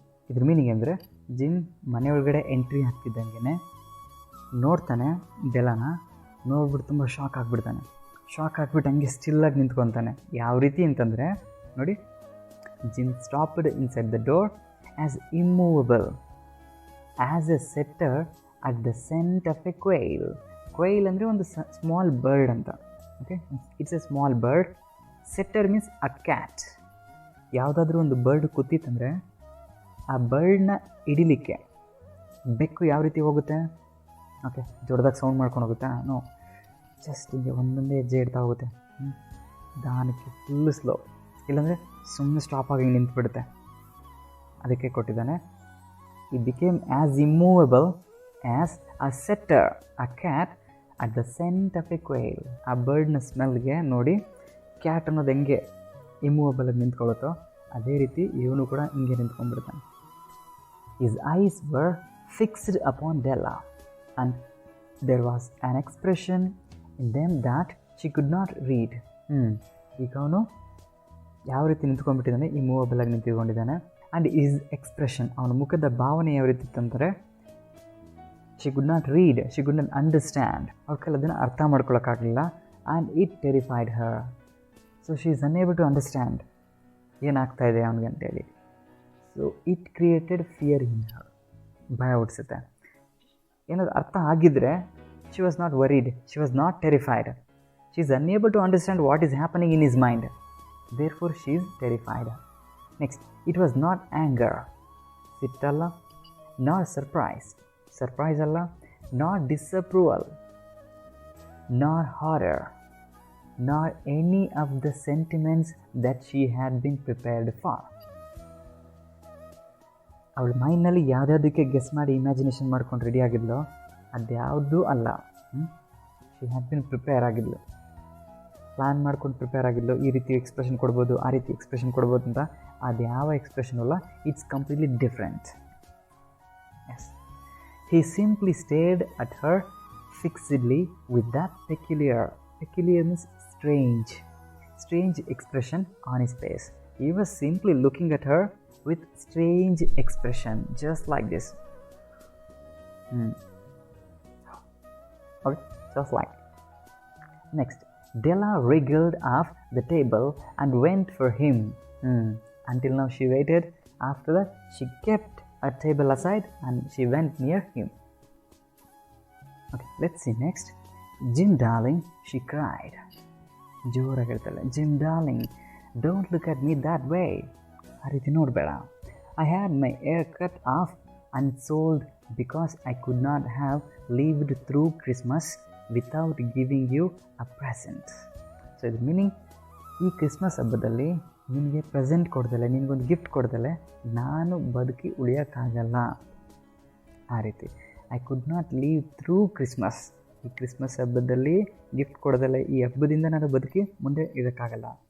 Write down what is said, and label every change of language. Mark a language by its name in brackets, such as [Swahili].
[Kannada] ಇದ್ರ ಮೀನಿಂಗ್ ಅಂದರೆ, gym ಮನೆಯೊಳಗಡೆ entry ಆಗ್ತಿದ್ದಂಗೆ ನೋಡ್ತಾನೆ ಡೆಲಾನ. ನೋಡ್ಬಿಟ್ಟು ತುಂಬ ಶಾಕ್ ಆಗಿಬಿಡ್ತಾನೆ. ಶಾಕ್ ಆಗಿಬಿಟ್ಟು ಹಂಗೆ ಸ್ಟಿಲ್ಲಾಗಿ ನಿಂತ್ಕೊತಾನೆ. ಯಾವ ರೀತಿ ಅಂತಂದರೆ ನೋಡಿ, [English] Jim stopped inside the door as immovable as a setter at the scent of a quail. [Kannada] Quail ಅಂದರೆ ಒಂದು ಸ್ಮಾಲ್ ಬರ್ಡ್ ಅಂತ. [English] Okay, it's a small bird. Setter means a cat. [Kannada] ಯಾವುದಾದ್ರೂ ಒಂದು ಬರ್ಡ್ ಕೂತಿತ್ತಂದರೆ ಆ ಬರ್ಡ್ನ ಹಿಡಿಲಿಕ್ಕೆ ಬೆಕ್ಕು ಯಾವ ರೀತಿ ಹೋಗುತ್ತೆ? ಓಕೆ, ದೊಡ್ಡದಾಗಿ ಸೌಂಡ್ ಮಾಡ್ಕೊಂಡು ಹೋಗುತ್ತಾ? ನೋ, ಜಸ್ಟ್ ಹಿಂಗೆ ಒಂದೊಂದೇ ಹೆಜ್ಜೆ ಇಡ್ತಾ ಹೋಗುತ್ತೆ. ನಿಧಾನಕ್ಕೆ, ಫುಲ್ಲು ಸ್ಲೋ. ಇಲ್ಲಾಂದರೆ ಸುಮ್ಮನೆ ಸ್ಟಾಪ್ ಆಗಿ ನಿಂತುಬಿಡುತ್ತೆ. ಅದಕ್ಕೆ ಕೊಟ್ಟಿದ್ದಾನೆ. [English] ಈ became as immovable as a setter a cat at the scent of a quail. [Kannada] ಆ ಬರ್ಡ್ನ ಸ್ಮೆಲ್ಗೆ ನೋಡಿ ಕ್ಯಾಟ್ ಅನ್ನೋದು ಹೆಂಗೆ ಇಮ್ಮೂವಬಲ್ ಆಗಿ ನಿಂತ್ಕೊಳ್ಳುತ್ತೋ ಅದೇ ರೀತಿ ಇವನು ಕೂಡ ಹಿಂಗೆ ನಿಂತ್ಕೊಂಡ್ಬಿಡ್ತಾನೆ. [English] His eyes were fixed upon Della, and there was an expression in them that she could not read. [Kannada] ಈಗ ಅವನು ಯಾವ ರೀತಿ ನಿಂತ್ಕೊಂಡ್ಬಿಟ್ಟಿದ್ದಾನೆ, ಇಮ್ಮೂವಬಲ್ ಆಗಿ ನಿಂತ್ಕೊಂಡಿದ್ದಾನೆ. [English] and his expression, [Kannada] ಅವನ ಮುಖದ ಭಾವನೆ ಯಾವ ರೀತಿ ಇತ್ತಂದರೆ, [English] she could not read, she could not understand, [Kannada] ಅವ್ರ ಕೈಲಿ ಅದನ್ನು ಅರ್ಥ ಮಾಡ್ಕೊಳಕ್ಕಾಗಲಿಲ್ಲ. [English] And it terrified her. So she is unable to understand [Kannada] ಏನಾಗ್ತಾ ಇದೆ ಅವನಿಗೆ ಅಂತೇಳಿ. [English] so it created fear in her, [Kannada] ಭಯ ಹುಟ್ಟಿಸುತ್ತೆ. ಏನಾದ್ರು ಅರ್ಥ ಆಗಿದ್ದರೆ [English] She was not worried, she was not terrified. She is unable to understand what is happening in his mind, therefore she is terrified. Next, it was not anger, [Kannada] ಸಿಟ್ಟಲ್ಲ, [English] nor surprise ಅಲ್ಲ, nor disapproval, nor horror, nor any of the sentiments that she had been prepared for. [Kannada] ಅವಳ ಮೈಂಡ್ನಲ್ಲಿ ಯಾವುದ್ಯಾವುದಕ್ಕೆ guess ಮಾಡಿ imagination ಮಾಡ್ಕೊಂಡು ready ಆಗಿದ್ಲೋ ಅದ್ಯಾವುದೂ ಅಲ್ಲ. [English] she had been [Kannada] prepare ಆಗಿದ್ಲು, plan ಮಾಡ್ಕೊಂಡು prepare ಆಗಿದ್ಲು. ಈ ರೀತಿ expression ಕೊಡ್ಬೋದು, ಆ ರೀತಿ ಎಕ್ಸ್ಪ್ರೆಷನ್ ಕೊಡ್ಬೋದು ಅಂತ. ಅದು ಯಾವ ಎಕ್ಸ್ಪ್ರೆಷನ್ ಅಲ್ಲ, [English] It's completely different. Yes, he simply stared at her fixedly with that peculiar means strange expression on his face. He was simply looking at her with strange expression, just like this. Okay, just like. Next, Della wriggled off the table and went for him. Until now she waited. After that, she kept a table aside and she went near him. Okay, let's see next. Jim darling, she cried. [Kannada] ಜೋರಾಗಿ ಹೇಳ್ತಾಳೆ, [English] Jim darling, don't look at me that way. [Kannada] ಆ ರೀತಿ ನೋಡಬೇಡ. [English] I had my hair cut off and sold because I could not have lived through Christmas without giving you a present. [Kannada] So ಇದು meaning, ಈ Christmas ಹಬ್ಬದಲ್ಲಿ ನಿನಗೆ present ಕೊಡ್ದಲೆ, ನಿನಗೊಂದು gift ಕೊಡ್ದಲೆ ನಾನು ಬದುಕಿ ಉಳಿಯೋಕ್ಕಾಗಲ್ಲ. ಆ ರೀತಿ [English] I could not live through Christmas. [Kannada] ಈ ಕ್ರಿಸ್ಮಸ್ ಹಬ್ಬದಲ್ಲಿ ಗಿಫ್ಟ್ ಕೊಡ್ದಲೆ, ಈ ಹಬ್ಬದಿಂದ ನಾನು ಬದುಕಿ ಮುಂದೆ ಇರೋಕ್ಕಾಗಲ್ಲ.